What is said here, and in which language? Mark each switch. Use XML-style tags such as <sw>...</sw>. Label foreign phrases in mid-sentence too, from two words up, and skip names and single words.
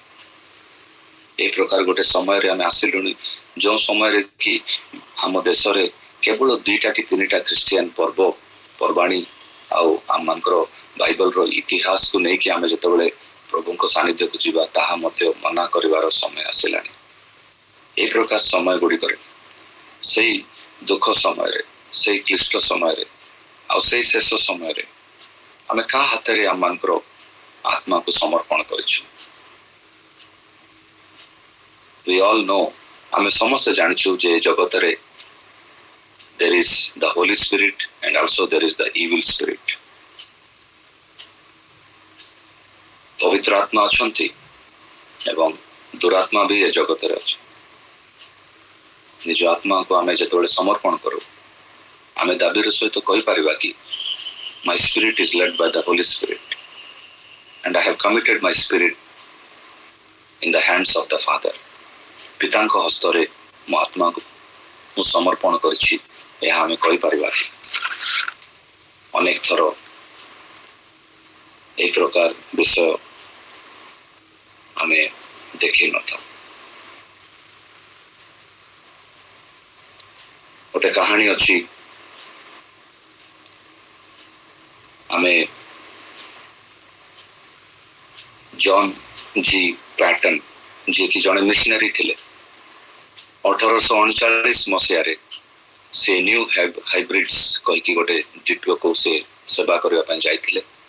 <or>এই ପ୍ରକାର ଗୋଟେ ସମୟରେ ଆମେ ଆସିଲୁଣି ଯେଉଁ ସମୟରେ କି ଆମ ଦେଶରେ କେବଳ 2ଟା କି 3ଟା ଖ୍ରୀଷ୍ଟିଆନ ପର୍ବପର୍ବାଣି ଆଉ ଆମମାନଙ୍କର ବାଇବଲର ଇତିହାସକୁ ନେଇକି ଆମେ ଯେତେବେଳେ ପ୍ରଭୁଙ୍କ ସାନ୍ନିଧ୍ୟକୁ ଯିବା ତାହା ମଧ୍ୟ ମନା କରିବାର ସମୟ ଆସିଲାଣି। ଏହି ପ୍ରକାର ସମୟ ଗୁଡ଼ିକରେ, ସେଇ ଦୁଃଖ ସମୟରେ, ସେଇ କ୍ଲିଷ୍ଟ ସମୟରେ ଆଉ ସେଇ ଶେଷ ସମୟରେ ଆମେ କାହା ହାତରେ ଆମମାନଙ୍କର ଆତ୍ମାକୁ ସମର୍ପଣ କରିଛୁ?</or> <en>We all know,</en> <or>ଆମେ ସମସ୍ତେ ଜାଣିଛୁ ଯେ ଜଗତରେ</or> <en>there is the Holy Spirit and also there is the evil spirit.</en> <or>ପବିତ୍ର ଆତ୍ମା ଅଛନ୍ତି ଏବଂ ଦୁରାତ୍ମା ବି ଏ ଜଗତରେ ଅଛି। ନିଜ ଆତ୍ମାକୁ ଆମେ ଯେତେବେଳେ ସମର୍ପଣ କରୁ, ଆମେ ଦାବିର ସହିତ କହିପାରିବା କି</or> <en>my spirit is led by the Holy Spirit and I have committed my spirit in the hands of the Father.</en> <or>ପିତାଙ୍କ ହସ୍ତରେ ମୋ ଆତ୍ମାକୁ ମୁଁ ସମର୍ପଣ କରିଛି, ଏହା ଆମେ କହିପାରିବା କି? ଅନେକ ଥର ଏହି ପ୍ରକାର ବିଷୟ ଆମେ ଦେଖିନଥାଉ। ଗୋଟେ କାହାଣୀ ଅଛି, ଆମେ ଜନ୍ ଜି ପ୍ୟାଟନ୍ ଯିଏକି ଜଣେ ମିଶନାରୀ ଥିଲେ, 1839 ମସିହାରେ ସେ ନ୍ୟୁ ହାଇବ୍ରିଡ୍ସ କହିକି ଗୋଟେ ଦ୍ୱୀପକୁ ସେ ସେବା କରିବା ପାଇଁ ଯାଇଥିଲେ।</or>